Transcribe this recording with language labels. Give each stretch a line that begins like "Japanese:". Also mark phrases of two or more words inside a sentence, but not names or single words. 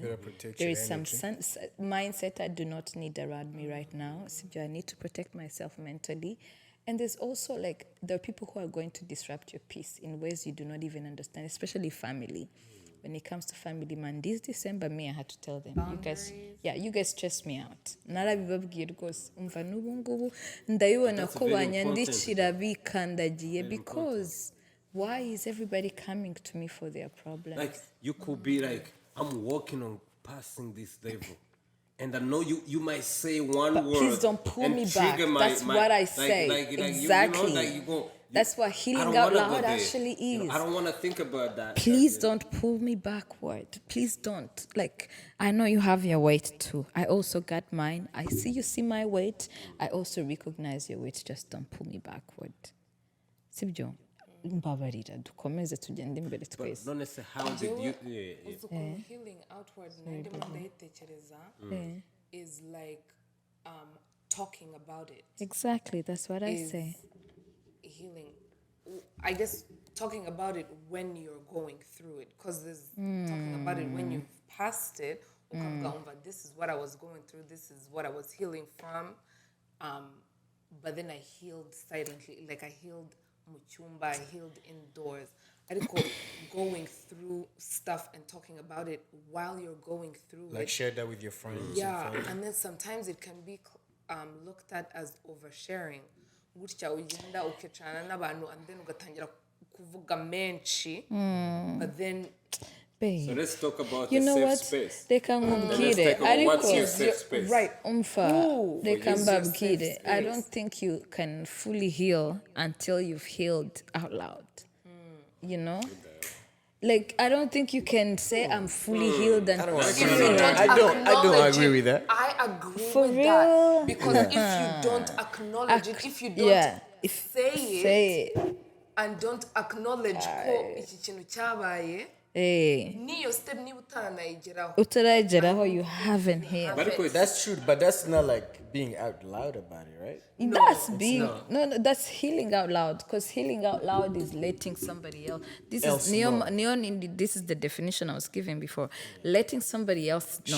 English: There is some mindset I do not need around me right now. So I need to protect myself mentally. And there's also like, there are people who are going to disrupt your peace in ways you do not even understand, especially family. When it comes to family, man, this December, I had to tell them, you guys stress me out.
Kinyarwanda: Narabibabwiye rwose umva n'ubu ngubu ndabibona ko banyandikira bikandagiye,
English: because why is everybody coming to me for their problems? Like, you could be like, I'm working on passing this level. And I know you might say one word. Please don't pull me back. That's what I say. Exactly. That's what healing out loud actually is. You know, I don't want to think about that. Please don't pull me backward. Please don't. Like, I know you have your weight too. I also got mine. I see you see my weight. I also recognize your weight. Just don't pull me backward.
Kinyarwanda: Sibyo. Mbabarira dukomeze tugende imbere twese.
English: Don't say how did you healing outward is like talking about it. Exactly, that's what I say. Healing, I guess, talking about it when you're going through it, because there's talking about it when you've passed it. This is what I was going through. This is what I was healing from. But then I healed silently. Like, I healed muchumba, I healed indoors. I think going through stuff and talking about it while you're going through like it. share that with your friends. Yeah, and then sometimes it can be looked at as oversharing.
Kinyarwanda: Gutya ugenda ukicana n'abantu
English: and then
Kinyarwanda: ugatangira kuvuga menshi,
English: but then So let's talk about you the know safe what? space. They can Let's talk about what's your safe space. right. They can safe babgide. I don't think you can fully heal until you've healed out loud. You know? Like, I don't think you can say I'm fully healed and I don't agree with that. I agree For with real? that. Because if you don't acknowledge it, if you don't say it and don't acknowledge
Kinyarwanda: ko iki kintu cyabaye, niyo step niba utaranayigeraho. Utarayigeraho,
English: you haven't healed. But that's true, but that's not like being out loud about it, right? That's being that's healing out loud, because healing out loud is letting somebody else. This is the definition I was giving before. Letting somebody else know.